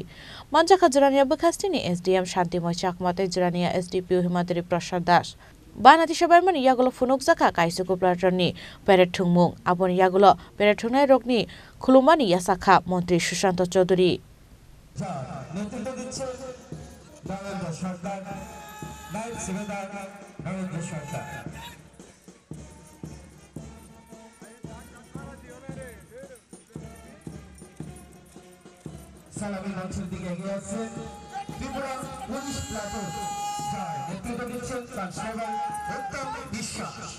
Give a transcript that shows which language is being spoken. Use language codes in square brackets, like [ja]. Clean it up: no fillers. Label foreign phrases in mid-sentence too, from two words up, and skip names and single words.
[trp] Manjaka Jrania Bakastini SDM Shanti Moy Chakmate Jrania SDPO Himadri Prasad Das. Banati Shabarmani Yagulo Funuk Zaka Kaisuko Platrani, Peretungmung, Abon Yagulo, Peretuna Rogni, Kulumani Yasaka, Montri Shushanto Chodri. [bn] সালামি মঞ্চের দিকে এগিয়ে আসছে ত্রিপুরা পুলিশ প্লাটুন, যার নেতৃত্ব দিচ্ছেন কনস্টেবল উত্তম বিশ্বাস।